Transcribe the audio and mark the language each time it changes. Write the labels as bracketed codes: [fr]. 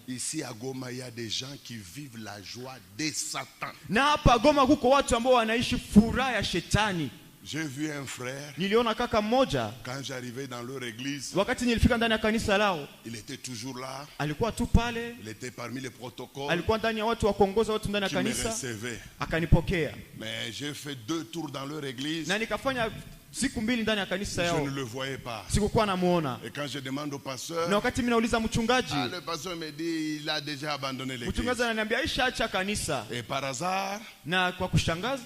[fr] Ici à Goma, il y a des gens qui vivent la joie de Satan. [sw] Na hapa Goma kuko watu ambao wanaishi furaha ya shetani. [fr] J'ai vu un frère. [sw] Niliona kaka mmoja. [fr] Quand j'arrivais dans leur église. [sw] Wakati nilifika ndani ya kanisa lao. [fr] Il était toujours là. [sw] Alikuwa tu pale. [fr] Il était parmi les protocoles. [sw] Alikuwa ndani ya watu wa kuongoza watu ndani ya kanisa. Akanipokea. [fr] Mais j'ai fait 2 tours dans leur église. [sw] Na nikafanya siku mbili ndani ya kanisa yao. [fr] Je ne le voyais pas. [sw] Sikukuwa namuona. [fr] Et quand je demande au pasteur, [sw] na wakati mimi nauliza mchungaji, [fr] le pasteur me dit il a déjà abandonné l'église. [sw] Mchungaji ananiambia aishaacha kanisa. [fr] Et par hasard, [sw] na kwa kushangaza,